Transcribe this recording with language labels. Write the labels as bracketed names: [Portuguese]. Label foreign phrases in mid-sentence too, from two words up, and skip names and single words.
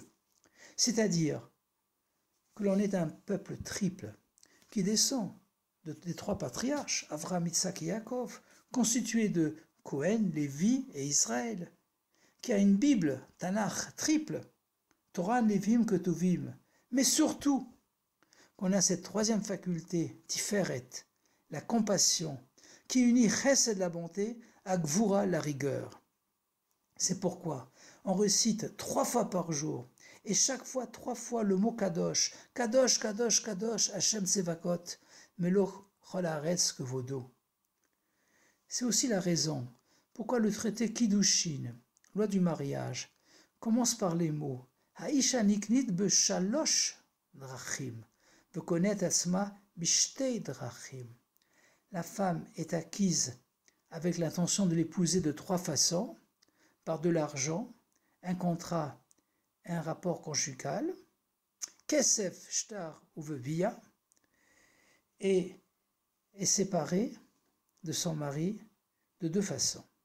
[French] C'est-à-dire que l'on est un peuple triple qui descend des 3 patriarches, Avraham, Yitzhak et Yaakov, constitué de Cohen, Lévi et Israël, qui a une Bible, Tanakh, triple, Torah, Lévim, Ketuvim, mais surtout qu'on a cette 3e faculté, Tiferet, la compassion, qui unit Chesed, la bonté, à Gvura, la rigueur. C'est pourquoi on récite 3 fois par jour, et chaque fois 3 fois le mot [Hebrew] קדוש, קדוש, קדוש, קדוש, ה' צבאות, מלא כל הארץ כבודו. [French] C'est aussi la raison pourquoi le traité Kiddushin, loi du mariage, commence par les mots [Hebrew] האישה נקנית בשלוש דרכים, וקונה עצמה בשתי דרכים. [French] La femme est acquise avec l'intention de l'épouser de 3 façons, par de l'argent, un contrat, un rapport conjugal, kesef, shtar ou vevia, et est séparée de son mari de 2 façons.